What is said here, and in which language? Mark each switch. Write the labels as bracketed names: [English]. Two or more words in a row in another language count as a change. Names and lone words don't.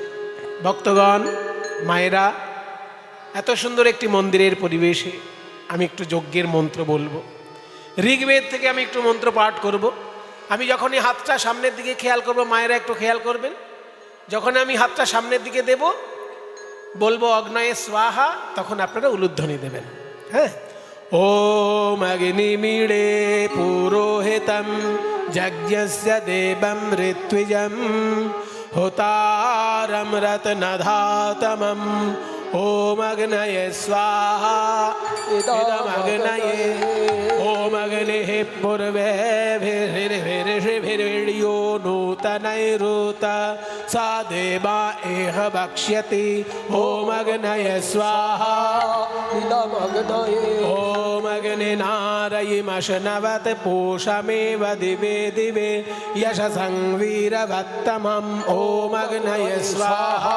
[Bangla] ভক্তগণ, মায়েরা, এত সুন্দর একটি মন্দিরের পরিবেশে আমি একটু যজ্ঞের মন্ত্র বলবো। ঋগ্বেদ থেকে আমি একটু মন্ত্র পাঠ করব। আমি যখনই হাতটা সামনের দিকে খেয়াল করব, মায়েরা একটু খেয়াল করবেন, যখন আমি হাতটা সামনের দিকে দেব, বলবো [Sanskrit] অগ্নয়ে স্বাহা, [Bangla] তখন আপনারা উলুধ্বনি দেবেন। হ্যাঁ, [Sanskrit] ওম অগ্নিমিড়ে পুরোহিতম যজ্ঞস্য দেবম ঋত্বিজম হোতারম রত্নধাতমম ওম অগ্নয়ে স্বাহা ইদমগ্নয়ে ওম অগ্নিঃ পূর্বেভির্ভির্ভির্ভির্ভির্यो নূতনৈরূত सा देवा एह भक्ष्यति ओम अग्नये स्वाहा इदमग्नये ओम अग्निनारयिमशनवत पूषमेव दिवे दिवे यशसं वीरवत्तमम् ओम अग्नये स्वाहा